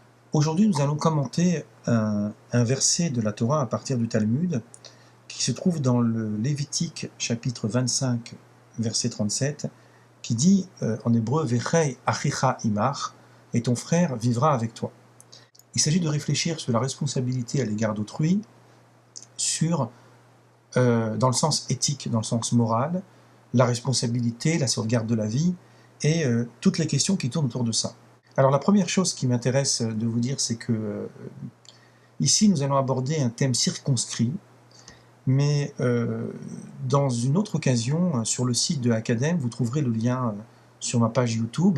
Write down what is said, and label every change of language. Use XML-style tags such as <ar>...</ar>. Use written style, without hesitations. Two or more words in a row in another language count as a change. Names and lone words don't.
<fr>Aujourd'hui, nous allons commenter un verset de la Torah à partir du Talmud qui se trouve dans le Lévitique chapitre 25, verset 37, qui dit en hébreu «</fr> <he>וחי אחיך עמך</he> <fr>» et ton frère vivra avec toi. Il s'agit de réfléchir sur la responsabilité à l'égard d'autrui, dans le sens éthique, dans le sens moral, la responsabilité, la sauvegarde de la vie et toutes les questions qui tournent autour de ça. Alors la première chose qui m'intéresse de vous dire, c'est que ici nous allons aborder un thème circonscrit, mais dans une autre occasion, sur le site de Academ, vous trouverez le lien sur ma page YouTube.</fr>